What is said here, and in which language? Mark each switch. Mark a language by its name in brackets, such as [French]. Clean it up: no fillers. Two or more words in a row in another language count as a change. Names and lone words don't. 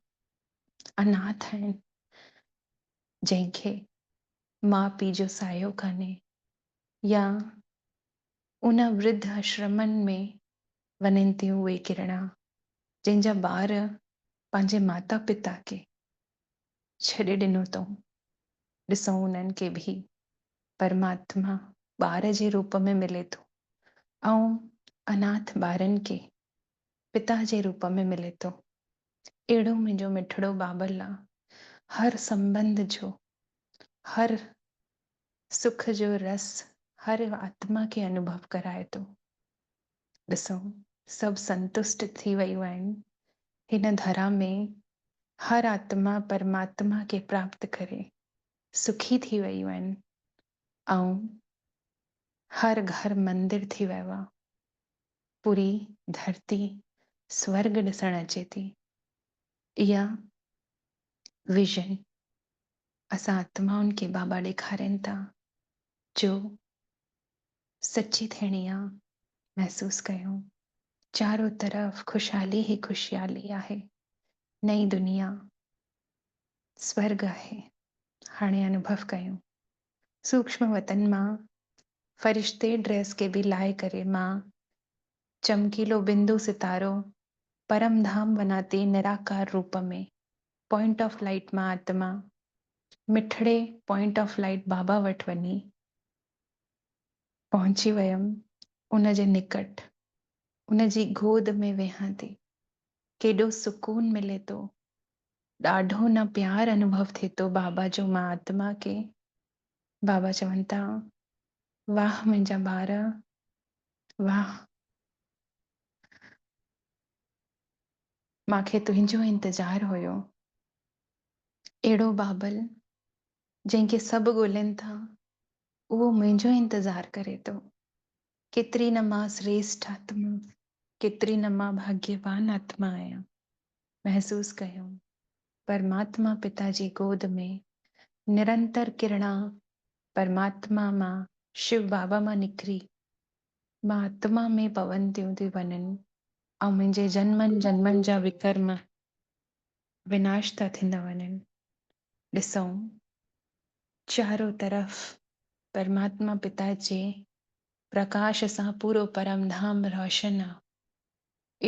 [Sindhi] अनाथ आहिनि, जंहिंखे माउ पीउ जो सायो कान्हे, या उन वृद्ध आश्रमनि में वञनि थियूं उहे किरणा जंहिंजा ॿार पंहिंजे माता पिता खे छॾे ॾिनो अथऊं। ॾिसूं उन्हनि खे बि परमात्मा ॿार जे रूप में मिले थो ऐं अनाथ ॿारनि खे पिता जे रूप में मिले थो। अहिड़ो मुंहिंजो मिठड़ो बाबल आहे, हर संबंध जो, हर सुख जो रस हर आत्मा खे अनुभव कराए थो। ॾिसूं सभु संतुष्ट थी वियूं आहिनि हिन धरा में, हर आत्मा परमात्मा खे प्राप्त करे सुखी थी वियूं आहिनि ऐं हर घर मंदिर थी वियो आहे। पूरी धरती स्वर्ग ॾिसण अचे थी। इहा विजन असां आत्माउनि खे बाबा ॾेखारनि था जो सची थियणी आहे। महसूस कयूं चारों तरफ खुशहाली ही खुशहाली आहे, नई दुनिया स्वर्ग आहे। हाणे अनुभव कयूं सूक्ष्म वतन मां फरिश्ते ड्रेस के भी लाए करे मां चमकीलो बिंदु सितारो परम धाम बनाती निराकार रूप में [English] point of light [Sindhi] मां आत्मा मिठड़े [English] point of light [Sindhi] बाबा वटि वञी पहुची वयमि। उन जे निकट उन जी गोद में वेहां थी, केॾो सुकून मिले थो, ॾाढो न प्यार अनुभव थिए थो बाबा जो मां आत्मा खे। बाबा चवनि था वाह मुंहिंजा ॿार, वाह मूंखे तुंहिंजो इंतज़ारु हुयो। अहिड़ो बाबल जंहिंखे सभु ॻोल्हनि था उहो मुंहिंजो इंतज़ारु करे थो। केतिरी न मां श्रेष्ठ आत्मा, केतिरी न मां भाग्यवान आत्मा आहियां। महसूस कयूं परमात्मा पिता जी गोद में निरंतर किरणा परमात्मा मां शिव बाबा मां निकिरी मां आत्मा में पवंदियूं थी वञनि ऐं मुंहिंजे जन्मनि जन्मनि जा विकर्म विनाश था थींदा वञनि। ॾिसूं चारों तरफ़ परमात्मा पिता जे प्रकाश सां पूरो परम धाम रोशन आहे।